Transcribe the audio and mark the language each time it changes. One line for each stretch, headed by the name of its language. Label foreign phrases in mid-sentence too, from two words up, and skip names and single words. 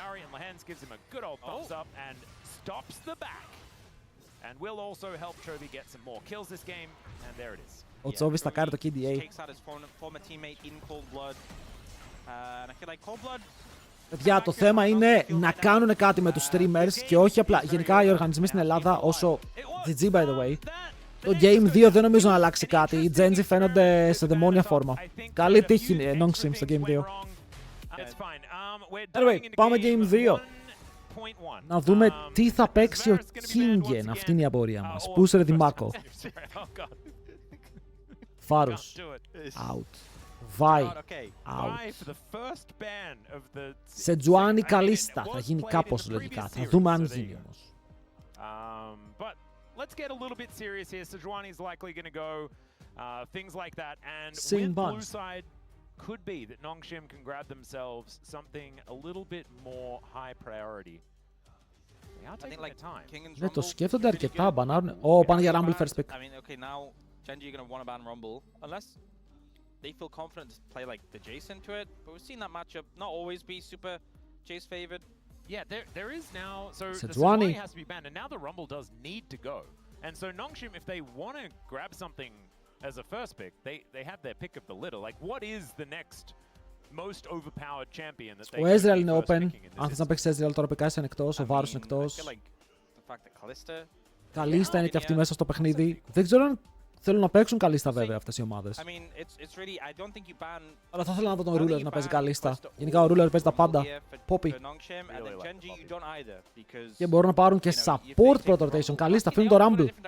Greek: Ο CHOVY θα κάνει το KDA. Παιδιά, το θέμα είναι να κάνουν κάτι με τους streamers και όχι απλά. Γενικά οι οργανισμοί στην Ελλάδα, όσο
English: GG by the way,
Greek: το Game 2 δεν νομίζω να αλλάξει κάτι. Οι GENG φαίνονται σε δαιμόνια φόρμα. Καλή τύχη Nongsim στο Game 2. Anyway, πάμε Game 2. Να δούμε τι θα παίξει ο Kingen. Αυτή είναι η απορία μας. Πού ρε Δημάκο. Φάρους. Out. Βάι. Out. Σε Τζουάνι Καλίστα. Θα γίνει κάπως λογικά. Θα δούμε αν γίνει όμως. Sing buns.
English: Could be that Nongshim can grab themselves something a little bit more high priority. They are taking their time.
Greek: Ναι, το σκέφτονται αρκετά. Μπανάρουν. Ω, πάνε για Rumble
English: first pick. GENG are going to want to ban Rumble unless they feel confident to play like the Jace into it. But we've seen that matchup not always be super Jace favored. Yeah, there is now. So the Sejuani has to be banned, and now the Rumble does need to go. And so Nongshim, if they want to grab something as a first pick, they have their pick of the litter. Like, what is the next most overpowered champion that they?
Greek: Ο Ezreal είναι open. Αν θες να παίξεις Ezreal τώρα πεκάς είναι εκτός, ο Varus είναι εκτός. Καλίστα είναι και αυτή μέσα στο παιχνίδι. Δεν ξέρω αν θέλουν να παίξουν Καλίστα βέβαια αυτές οι ομάδες. Αλλά θα ήθελα να δω τον Ruler να παίζει Καλίστα. Γενικά ο Ruler παίζει τα πάντα. Poppy. Και μπορούν να πάρουν και support πρώτο rotation. Καλίστα, αφήνουν το Rumble.